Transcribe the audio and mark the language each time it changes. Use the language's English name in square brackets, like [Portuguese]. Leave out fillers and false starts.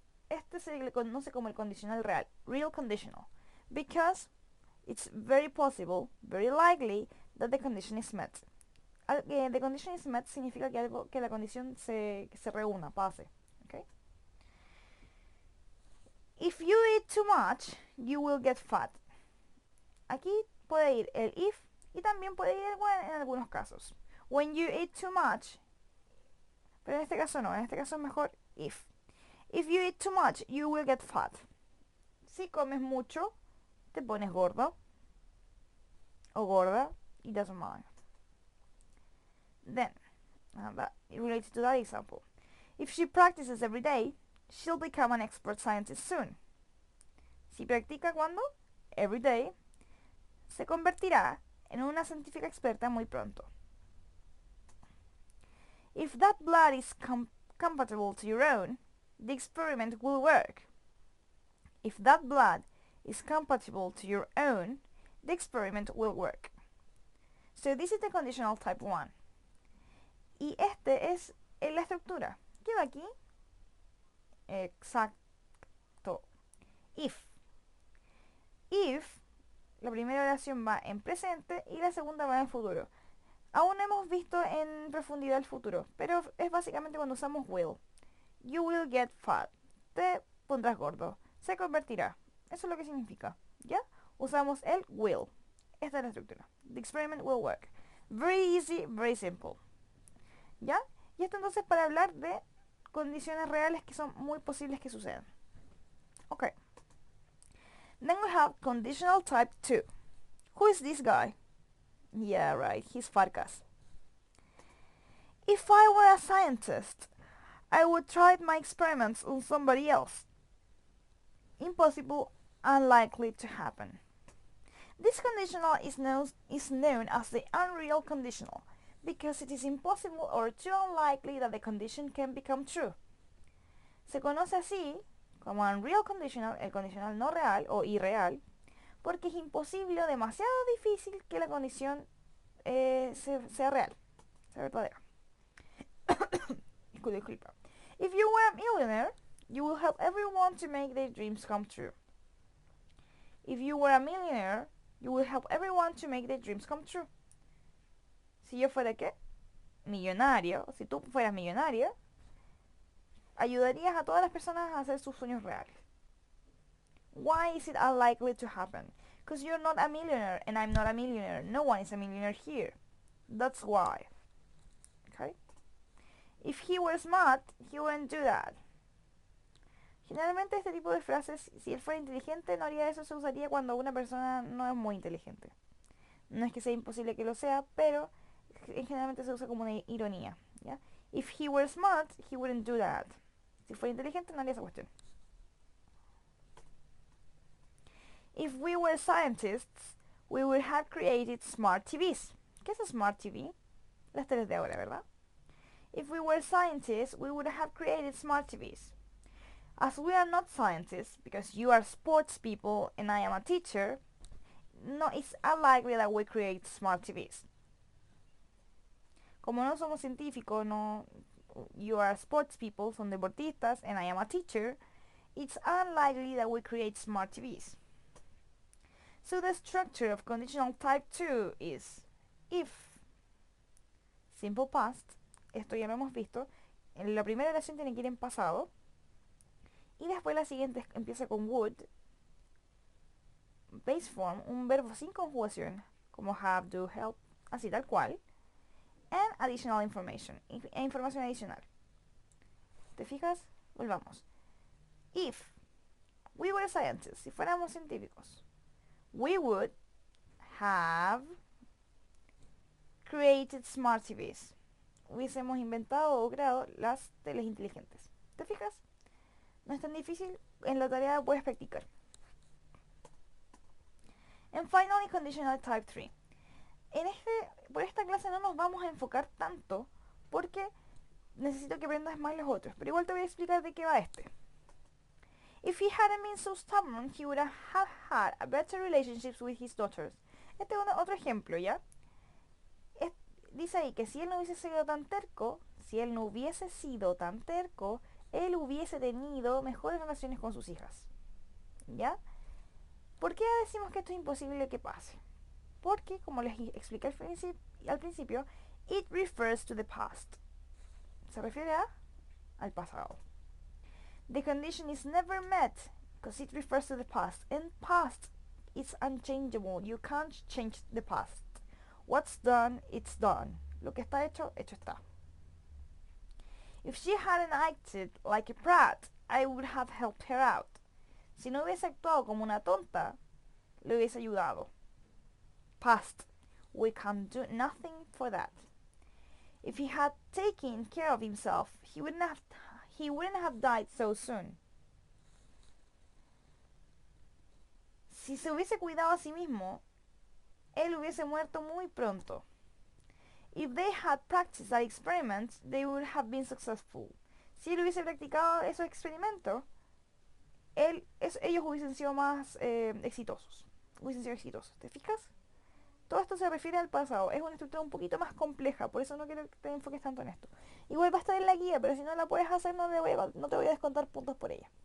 [Spanish] Este se le conoce como el condicional real, [English] real conditional, because it's very possible, very likely that the condition is met. The condition is met [Spanish] significa que la condición se reúna, pase. Okay? [English] If you eat too much, you will get fat. [Spanish] Aquí puede ir el if y también puede ir el when en algunos casos. [English] When you eat too much, [Spanish] pero en este caso no, en este caso es mejor if. [English] If you eat too much, you will get fat. [Spanish] Si comes mucho, te pones gordo o gorda, [English] it doesn't matter. Then, related to that example, if she practices every day, she'll become an expert scientist soon. [Spanish] Si practica cuando, [English] every day, [Spanish] se convertirá en una científica experta muy pronto. [English] If that blood is compatible to your own, the experiment will work. If that blood is compatible to your own, the experiment will work. So this is the conditional type 1. [Spanish] Y este es la estructura. ¿Qué va aquí? Exacto. If. If, la primera oración va en presente y la segunda va en futuro. Aún no hemos visto en profundidad el futuro, pero es básicamente cuando usamos will. [English] You will get fat. [Spanish] Te pondrás gordo. Se convertirá. Eso es lo que significa. ¿Ya? Usamos el will. Esta es la estructura. [English] The experiment will work. Very easy, very simple. ¿Ya? [Spanish] Y esto entonces para hablar de condiciones reales que son muy posibles que sucedan. [English] Okay. Then we have conditional type 2. Who is this guy? Yeah, right, he's Farkas. If I were a scientist, I would try my experiments on somebody else. Impossible, unlikely to happen. This conditional is known as the unreal conditional because it is impossible or too unlikely that the condition can become true. [Spanish] Se conoce así como unreal conditional, el condicional no real o irreal, porque es imposible o demasiado difícil que la condición sea real, sea verdadera. Disculpa. [English] If you were a millionaire, you will help everyone to make their dreams come true. If you were a millionaire, you will help everyone to make their dreams come true. [Spanish] Si yo fuera ¿qué? Millonario, si tú fueras millonaria, ayudarías a todas las personas a hacer sus sueños reales. [English] Why is it unlikely to happen? Because you're not a millionaire and I'm not a millionaire. No one is a millionaire here. That's why. Okay? If he were smart, he wouldn't do that. [Spanish] Generalmente este tipo de frases, si él fuera inteligente, no haría eso, se usaría cuando una persona no es muy inteligente. No es que sea imposible que lo sea, pero generalmente se usa como una ironía, ¿ya? [English] If he were smart, he wouldn't do that. [Spanish] Si fuera inteligente, no haría esa cuestión. [English] If we were scientists, we would have created smart TVs. [Spanish] ¿Qué es smart TV? Las teles de ahora, ¿verdad? [English] If we were scientists, we would have created smart TVs. As we are not scientists, because you are sports people and I am a teacher, no, it's unlikely that we create smart TVs. [Spanish] Como no somos científicos, no, [English] you are sports people, [Spanish] son deportistas, [English] and I am a teacher, it's unlikely that we create smart TVs. So the structure of conditional type 2 is if, simple past, [Spanish] esto ya lo hemos visto, en la primera oración tiene que ir en pasado, y después la siguiente empieza con would, [English] base form, [Spanish] un verbo sin conjugación, como have, do, help, así tal cual, [English] and additional information, [Spanish] e información adicional. ¿Te fijas? Volvamos. [English] If we were scientists, [Spanish] si fuéramos científicos, [English] we would have created smart TVs. [Spanish] Hubiésemos inventado o creado las teles inteligentes. ¿Te fijas? No es tan difícil, en la tarea puedes practicar. [English] And finally, conditional type 3. [Spanish] Por esta clase no nos vamos a enfocar tanto porque necesito que aprendas más los otros, pero igual te voy a explicar de qué va este. [English] If he hadn't been so stubborn, he would have had a better relationships with his daughters. [Spanish] Este es otro ejemplo, ¿ya? Dice ahí que si él no hubiese sido tan terco, él hubiese tenido mejores relaciones con sus hijas. ¿Ya? ¿Por qué decimos que esto es imposible que pase? Porque, como les expliqué al principio, [English] it refers to the past. [Spanish] Se refiere al pasado. [English] The condition is never met because it refers to the past. And past is unchangeable. You can't change the past. What's done, it's done. [Spanish] Lo que está hecho, hecho está. [English] If she hadn't acted like a brat, I would have helped her out. [Spanish] Si no hubiese actuado como una tonta, le hubiese ayudado. [English] Past. We can do nothing for that. If he had taken care of himself, he wouldn't have died so soon. [Spanish] Si se hubiese cuidado a sí mismo, él hubiese muerto muy pronto. [English] If they had practiced that experiments, they would have been successful. [Spanish] Si él hubiese practicado esos experimentos, ellos hubiesen sido más exitosos. ¿Te fijas? Todo esto se refiere al pasado. Es una estructura un poquito más compleja, por eso no quiero que te enfoques tanto en esto. Igual va a estar en la guía, pero si no la puedes hacer, no te voy a descontar puntos por ella.